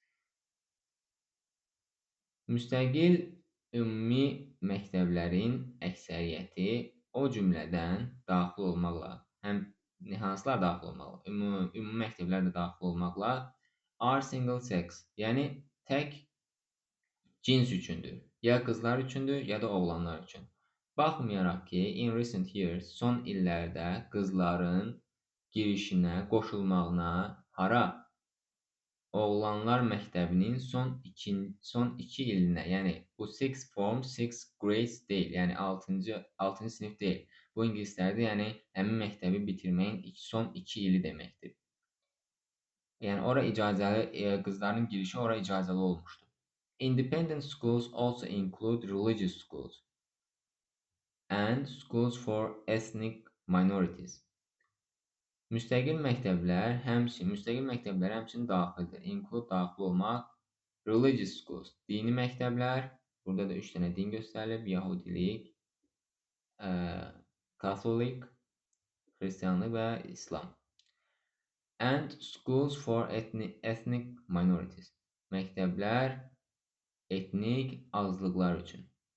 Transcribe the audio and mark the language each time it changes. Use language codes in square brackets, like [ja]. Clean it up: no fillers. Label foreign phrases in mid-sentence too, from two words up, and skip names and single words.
[az] Müstəqil ümumi məktəblərin əksəriyyəti o cümlədən daxil olmaqla, hansılar daxil olmaqla, ümumi məktəblər də daxil olmaqla [en] are single sex, [az] yəni tək cins üçündür. Ya qızlar üçündür, ya da oğlanlar üçün. Baxmayaraq ki, [en] in recent years, [az] son illərdə qızların girişinə, qoşulmağına hara? oğlanlar məktəbinin son 2 ilinə, yəni bu [en] sixth form, sixth grade [az] deyil, yəni 6-cı sinif deyil. Bu ingilislərdə, yəni həmin məktəbi bitirməyin son 2 ili deməkdir. Yəni ora icazəli, qızların girişi ora icazəli olmuşdu. [en] Independent schools also include religious schools and schools for ethnic minorities. [az] Müstəqil məktəblər həmçinin daxildir. Include daxil olmaq, [en] religious schools, [az] dini məktəblər, burada da 3 dənə din göstərilib, Yahudilik, Katolik, Xristianlıq və İslam. [en] And schools for ethnic minorities, [az] məktəblər etnik azlıqlar üçün.